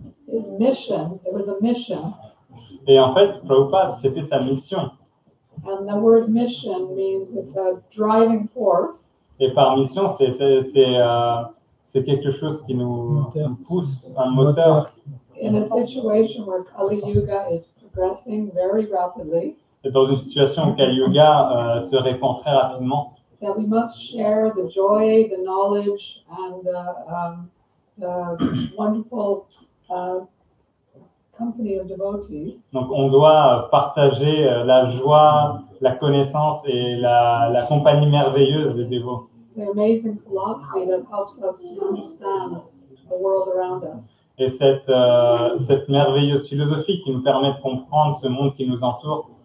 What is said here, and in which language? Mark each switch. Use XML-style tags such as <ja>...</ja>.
<en>his mission, there was a mission,</en> <fr>Et en fait, Prabhupada, c'était sa mission.</fr> <en>and the word mission means it's a driving force.</en> <fr>Et par mission, c'est quelque chose qui nous pousse, un moteur.</fr> <en>In a situation where Kali Yuga is progressing very rapidly,</en> <fr>Et dans une situation où Kali Yuga se répand très rapidement,</fr> <en>that we must share the joy, the knowledge, and the wonderful company of devotees.</en> <fr>donc on doit partager la joie, la connaissance et la compagnie merveilleuse des dévots.</fr> <en>The amazing philosophy that helps us to understand the world around us.</en> <fr>Et cette merveilleuse philosophie qui nous permet de comprendre ce monde qui nous entoure.</fr>